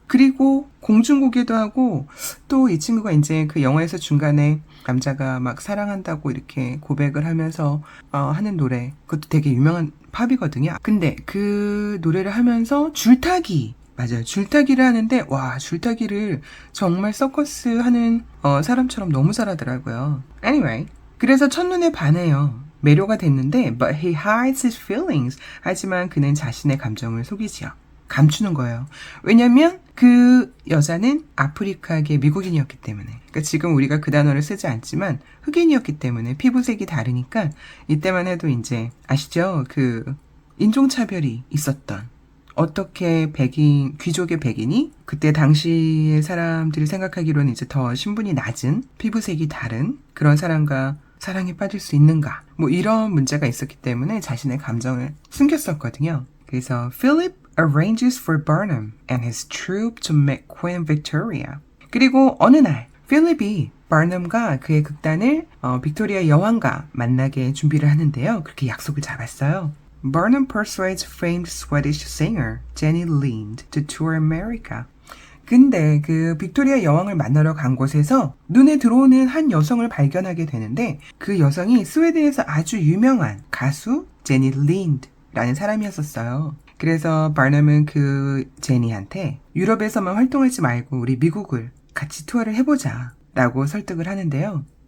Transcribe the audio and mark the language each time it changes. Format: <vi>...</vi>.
<ko>그리고 공중고개도 하고, 또 이 친구가 이제 그 영화에서 중간에 남자가 막 사랑한다고 이렇게 고백을 하면서 하는 노래, 그것도 되게 유명한 팝이거든요. 근데 그 노래를 하면서 줄타기, 맞아요. 줄타기를 하는데, 와, 줄타기를 정말 서커스 하는 사람처럼 너무 잘하더라고요.</ko> <en>Anyway,</en> <ko>그래서 첫눈에 반해요. 매료가 됐는데,</ko> <en>but he hides his feelings.</en> <ko>하지만 그는 자신의 감정을 속이지요. 감추는 거예요. 왜냐면 그 여자는 아프리카계 미국인이었기 때문에. 그러니까 지금 우리가 그 단어를 쓰지 않지만 흑인이었기 때문에 피부색이 다르니까 이때만 해도 이제 아시죠? 그 인종차별이 있었던. 어떻게 귀족의 백인이 그때 당시의 사람들이 생각하기로는 이제 더 신분이 낮은 피부색이 다른 그런 사람과 사랑에 빠질 수 있는가, 뭐 이런 문제가 있었기 때문에 자신의 감정을 숨겼었거든요. 그래서</ko> <en>Philip arranges for Barnum and his troupe to meet Queen Victoria.</en> <ko>그리고 어느 날 필립이 바넘과 그의 극단을 빅토리아 여왕과 만나게 준비를 하는데요. 그렇게 약속을 잡았어요.</ko> <en>Barnum persuades famed Swedish singer Jenny Lind to tour America.</en> <ko>근데 그 빅토리아 여왕을 만나러 간 곳에서 눈에 들어오는 한 여성을 발견하게 되는데, 그 여성이 스웨덴에서 아주 유명한 가수 제니 린드라는 사람이었었어요. 그래서 바넘은 그 제니한테 유럽에서만 활동하지 말고 우리 미국을 같이 투어를 해보자 라고 설득을 하는데요.</ko>